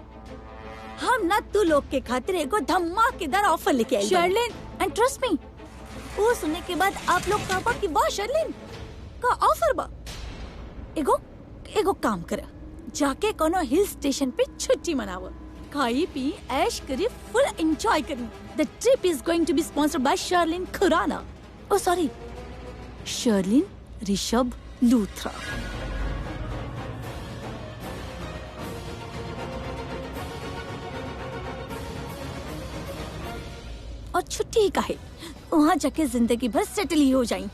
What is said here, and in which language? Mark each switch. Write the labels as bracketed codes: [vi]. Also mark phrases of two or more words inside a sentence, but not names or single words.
[bho] हम ना तू लोग के खातिर एगो धमाकेदार ऑफर लेके आए शर्लिन, [en] and trust me, [bho] वो सुनने के बाद आप लोग कहबा कि वाह शर्लिन का ऑफर बा। एगो काम कर, जाके कोनो हिल स्टेशन पे छुट्टी मनाओ, खाई पी ऐश करी, [en] full enjoy [bho] करी। [en] The trip is going to be sponsored by शर्लिन खुराना, oh sorry शर्लिन ऋषभ लूथरा। [bho] और छुट्टी ही काहे, वहाँ जाके जिंदगी भर सेटल ही हो जाई।